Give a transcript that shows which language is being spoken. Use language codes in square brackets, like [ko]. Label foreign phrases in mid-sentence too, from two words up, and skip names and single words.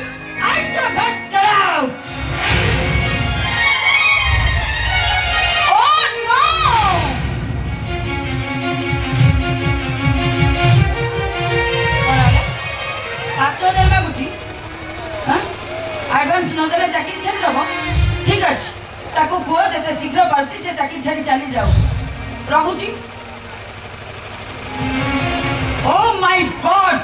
[en] I said get out! Oh no! [or] କଣ ହେଲେ? 5,000 ମାଗୁଛି ଆଡଭାନ୍ସ ନଦେଲେ ଚାକିରି ଛାଡ଼ିଦେବ ଠିକ ଅଛି ତାକୁ କୁହ ଯେତେ ଶୀଘ୍ର ପାରୁଛି ସେ ଚାକିରି ଛାଡ଼ି ଚାଲି ଯାଉ ରହୁଛି [en] Oh my God!